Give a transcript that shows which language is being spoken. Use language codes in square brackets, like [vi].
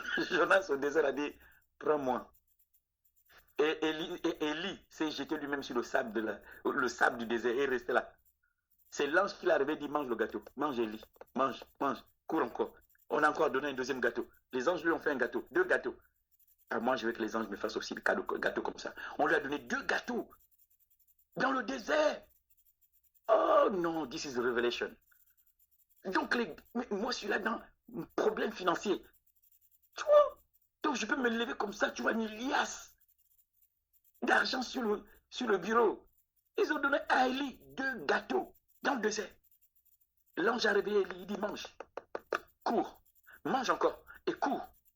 [fr] Jonas au désert a dit, prends-moi. Et Élie s'est jeté lui-même sur le sable du désert et est resté là. C'est l'ange qui l'a arrivé et dit, mange le gâteau, mange Élie, mange, cours encore. On a encore donné un deuxième gâteau. Les anges lui ont fait un gâteau, 2 gâteaux. Ah, moi, je veux que les anges me fassent aussi des gâteaux comme ça. On lui a donné 2 gâteaux dans le désert. Oh non, [en] this is a revelation. [fr] Donc, moi, je suis là dans un problème financier. Tu vois? Donc, je peux me lever comme ça, tu vois, une liasse d'argent sur le bureau. Ils ont donné à Élie 2 gâteaux dans le désert. L'ange a réveillé Élie, il dit, mange, cours, mange encore et cours.